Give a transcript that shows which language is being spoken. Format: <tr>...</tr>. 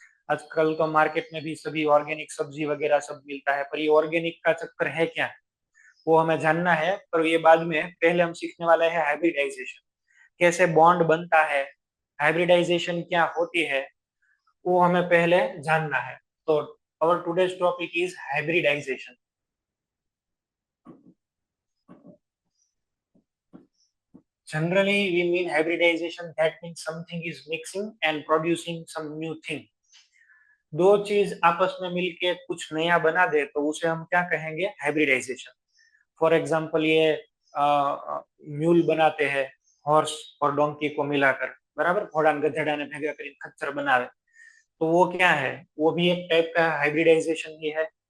<hi>आजकल तो मार्केट में भी सभी ऑर्गेनिक सब्जी वगैरह सब मिलता है, पर ये ऑर्गेनिक का चक्कर है क्या, वो हमें जानना है। पर ये बाद में, पहले हम सीखने वाले हैं हाइब्रिडाइजेशन, कैसे बॉन्ड बनता है, हाइब्रिडाइजेशन क्या होती है, वो हमें पहले जानना है।</hi> <en>तो our today's topic is hybridization. Generally, we mean hybridization, that means something is mixing and producing some new thing.</en> <hi>दो चीज आपस में मिलके कुछ नया बना दे तो उसे हम क्या कहेंगे, हाइब्रिडाइजेशन। फॉर एग्जाम्पल, ये म्यूल बनाते हैं, हॉर्स और डोंकी को मिलाकर, बराबर,</hi> <gu>घोड़ा गधेड़ा ने भेगा कर खच्चर बनावे,</gu> <hi>तो वो क्या है, वो भी एक टाइप का हाइब्रिडाइजेशन ही है।</hi>